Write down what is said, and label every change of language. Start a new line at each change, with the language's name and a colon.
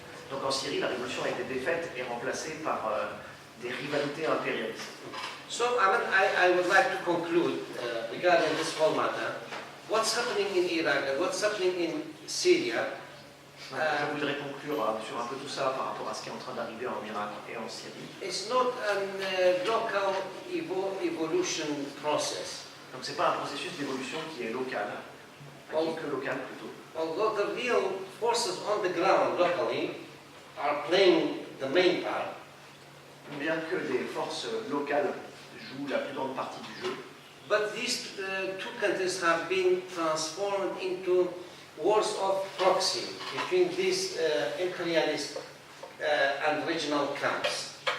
French: Donc en Syrie, la révolution a été défaite et remplacée par des rivalités impérialistes.
English: So, I mean, I would like to conclude regarding this whole matter. What's happening in Iraq and what's happening in Syria?
French: Je voudrais conclure sur un peu tout ça par rapport à ce qui est en train d'arriver en Irak et en Syrie.
English: It's not a local evolution process.
French: Donc c'est pas un processus d'évolution qui est local, que local plutôt.
English: Although the real forces on the ground locally are playing the main part.
French: Bien que des forces locales jouent la plus grande partie du jeu.
English: But these two countries have been transformed into wars of proxy between these imperialist and regional camps.